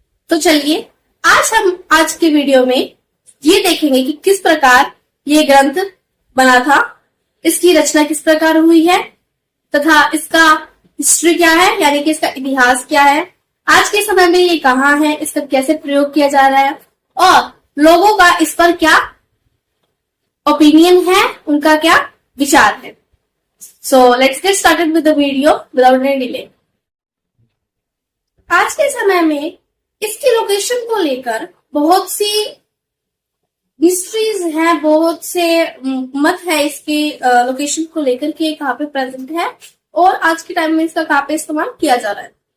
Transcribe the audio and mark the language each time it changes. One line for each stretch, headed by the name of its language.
Hindi: तो चलिए हम आज के वीडियो में ये देखेंगे कि किस प्रकार ये ग्रंथ बना था, इसकी रचना किस प्रकार हुई है तथा इसका हिस्ट्री क्या है, यानी कि इसका इतिहास क्या है, आज के समय में ये कहाँ है, इसका कैसे प्रयोग किया जा रहा है और लोगों का इस पर क्या ओपिनियन है, उनका क्या विचार है।
English: So let's get started with the video without any delay.
Hindi: आज के समय में इसकी लोकेशन को लेकर बहुत सी हिस्ट्रीज हैं, बहुत से मत है इसके लोकेशन को लेकर कि कहाँ पे प्रेजेंट है और आज के टाइम में इसका कहाँ पे इस्तेमाल किया जा रहा है।